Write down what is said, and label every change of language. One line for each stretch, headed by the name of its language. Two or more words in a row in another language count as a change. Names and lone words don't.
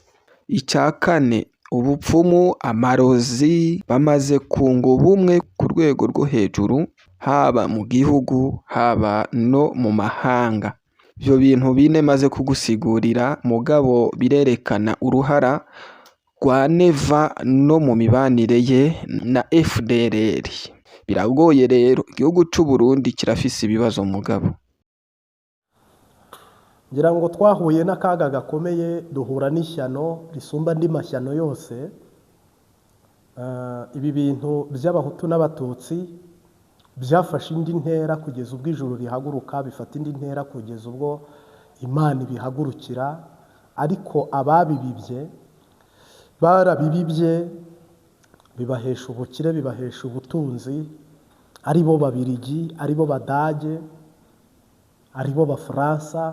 Rundi: Icya kane, ubupfumu, amarozi bamaze kunga ubumwe ku rwego rwo hejuru, haba mu gihugu haba no mu mahanga. Ivyo bintu bine maze kugusigurira mugabo birerekana uruhara rwa Neva no mu mibanire ye na FDLR. Biragoye rero, igihugu c'u Burundi kirafise ibibazo mugabo. Ngira ngo twahuye n'akaga gakomeye, duhura n'ishyano risumba andi mashyano yose. Ibi bintu by'abahutu n'abatutsi byafashe indi ntera kugeza ubwo ijuru rihaguruka, bifata indi ntera kugeza ubwo Imana ibihagurukira, ariko ababibibye barabibibye bibahesha ubukire, bibahesha ubutunzi, ari bo Babirigi, ari bo Badage, ari bo Bafaransa.